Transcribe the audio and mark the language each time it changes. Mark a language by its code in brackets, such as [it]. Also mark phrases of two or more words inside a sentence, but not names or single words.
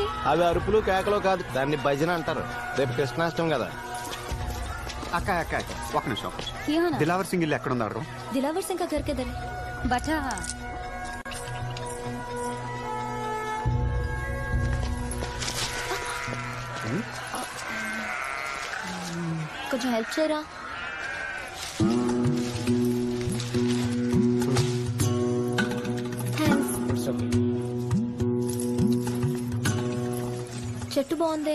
[te] అవి అరుపులు కేకలు కాదు, దాన్ని భజన అంటారు. రేపు కృష్ణాష్టమి కదా. అక్క అక్క ఒక నిమిషం. [hi] यहाँ ना, [te] దిలావర్ సింగ్ ఇల్లు ఎక్కడ ఉన్నారు? [hi] दिलावर सिंह का घर किधर है? [te] बचा కొంచెం హెల్ప్ చేయరా? చెట్టు బాగుంది.